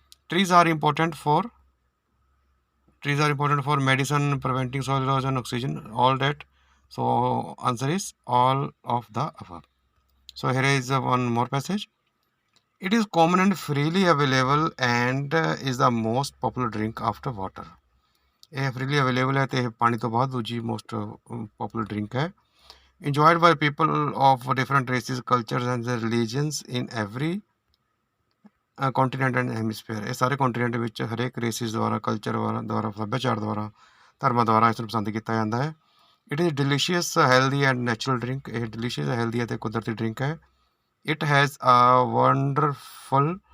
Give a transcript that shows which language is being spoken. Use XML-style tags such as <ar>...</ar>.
<en>Trees are important for medicine, preventing soil erosion, oxygen, all that. So answer is all of the above. So here is one more passage. It is common and freely available and is the most popular drink after water।</en> <pa>ਇਹ</pa> <en>freely available</en> <pa>ਹੈ ਅਤੇ ਇਹ ਪਾਣੀ ਤੋਂ ਬਾਅਦ ਦੂਜੀ</pa> <en>most popular drink</en> <pa>ਹੈ।</pa> <en>Enjoyed by people of different races, cultures and religions in every continent and hemisphere।</en> <pa>ਇਹ ਸਾਰੇ ਕੰਟੀਨੈਂਟ ਵਿੱਚ ਹਰੇਕ ਰੇਸਿਸ ਦੁਆਰਾ, ਕਲਚਰ ਦੁਆਰਾ, ਸੱਭਿਆਚਾਰ ਦੁਆਰਾ, ਧਰਮਾਂ ਦੁਆਰਾ ਇਸ ਨੂੰ ਪਸੰਦ ਕੀਤਾ ਜਾਂਦਾ ਹੈ।</pa> <en>It is delicious, healthy and natural drink.</en> <pa>ਇਹ ਡਿਲੀਸ਼ੀਅਸ, ਹੈਲਦੀ ਅਤੇ ਕੁਦਰਤੀ ਡਰਿੰਕ ਹੈ।</pa> <en>It has a wonderful</en>